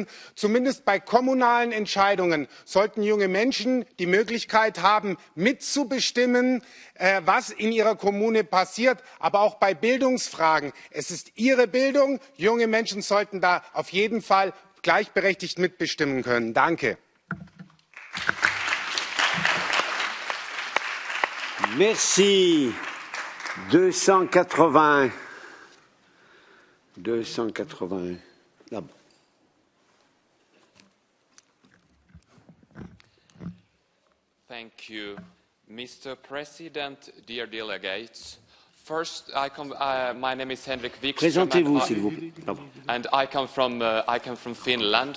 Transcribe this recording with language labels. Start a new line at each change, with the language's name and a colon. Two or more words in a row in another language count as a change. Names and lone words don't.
German: Zumindest bei kommunalen Entscheidungen sollten junge Menschen die Möglichkeit haben, mitzubestimmen, was in ihrer Kommune passiert. Aber auch bei Bildungsfragen. Es ist ihre Bildung. Junge Menschen sollten da auf jeden Fall gleichberechtigt mitbestimmen können. Danke.
French: Merci. 280. 280. Là-bas.
English: Thank you, Mr. President, dear delegates. First, my name is Henrik Wikström,
French: Présentez-vous, s'il vous plaît.
English: and I come from Finland.